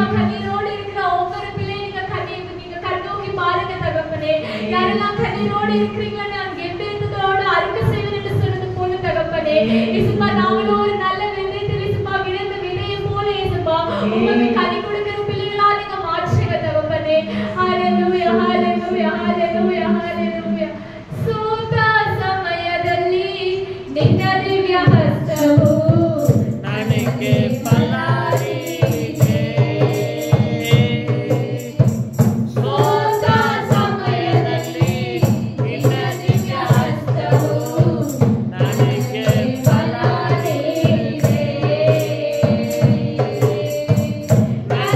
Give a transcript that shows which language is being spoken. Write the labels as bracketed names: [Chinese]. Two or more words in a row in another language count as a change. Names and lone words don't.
[Tamil] கண்ணீரோடு இருக்கிற ஒவ்வொரு பிள்ளை நீங்க கண்ணோக்கி பாருங்க தகப்பனே. யாரெல்லாம் கண்ணீரோடு இருக்கிறீங்களோ நான் கெம்பீரத்தோடு அறுக்க செய்வேன் என்று சொன்னது போல தகப்பனே இயேசுப்பா. நாங்களும் ஒரு நல்ல விதைத்தில் இயேசுப்பா விழுந்த விதையை போல இயேசுப்பா உங்களுக்கு கனி கொடுக்கிற பிள்ளைகளா நீங்க மாற்றுங்க தகப்பனே. ஹalleluya hallelujah hallelujah hallelujah. [Kannada] ಸೋತ ಸಮಯದಲ್ಲಿ ನಿನ್ನ ದಿವ್ಯ ಹಸ್ತವು ನನಗೆ ಫಲ ನೀಡಿದೆ. ಸೋತ ಸಮಯದಲ್ಲಿ ನಿನ್ನ ದಿವ್ಯ ಹಸ್ತವು ನನಗೆ ಫಲ ನೀಡಿದೆ.